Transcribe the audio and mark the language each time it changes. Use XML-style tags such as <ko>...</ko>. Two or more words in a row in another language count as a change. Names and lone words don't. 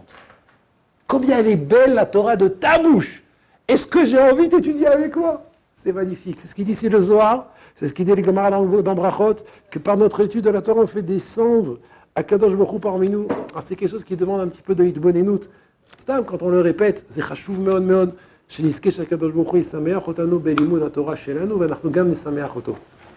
<fr>Combien elle est belle, la Torah de ta bouche. Est-ce que j'ai envie d'étudier avec moi? C'est magnifique. C'est ce qu'il dit ici le Zohar, c'est ce qu'il dit le Gemara dans Brachot, que par notre étude de la Torah, on fait descendre à</fr> <he>קדוש ברוך הוא</he> <fr>parmi nous. Alors, c'est quelque chose qui demande un petit peu de hitbonenout. C'est quand on le répète, c'est</fr> <he>חשוב מאוד מאוד, שנזכה שהקדוש ברוך הוא ישמח אותנו בלימוד התורה שלנו ואנחנו גם נשמח אותו.</he>